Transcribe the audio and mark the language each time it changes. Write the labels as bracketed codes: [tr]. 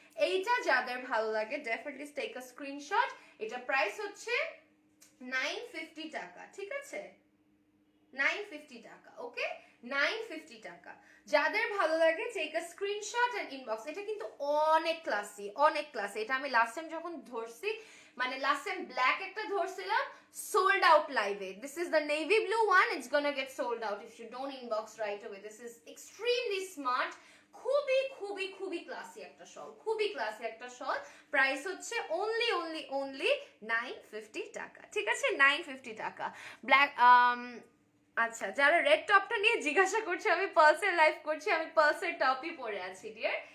[bn] এইটা যাদের ভালো লাগে [en] Definitely take a screenshot. [bn] এটা প্রাইস হচ্ছে 950 টাকা, ঠিক আছে, 950 টাকা, ওকে, 950 টাকা। যাদের ভালো লাগে [en] Take a screenshot and inbox. [bn] এটা কিন্তু অনেক ক্লাসি, অনেক ক্লাসি। এটা আমি লাস্ট টাইম যখন ধরছি, মানে লাস্ট টাইম ব্ল্যাক একটা ধরছিলাম, [en] sold out live. This is the navy blue one. It's gonna get sold out if you don't inbox right away. This is extremely smart. [bn] খুবই খুবই খুবই ক্লাসি একটা শল, খুবই ক্লাসি একটা শল। প্রাইস হচ্ছে only 950 টাকা, ঠিক আছে, 950 টাকা। ব্ল্যাক আচ্ছা, যারা রেড টপটা নিয়ে জিজ্ঞাসা করছে, আমি পালসের লাইভ করছি, আমি পালসের টপই পরে আছি ডিয়ার।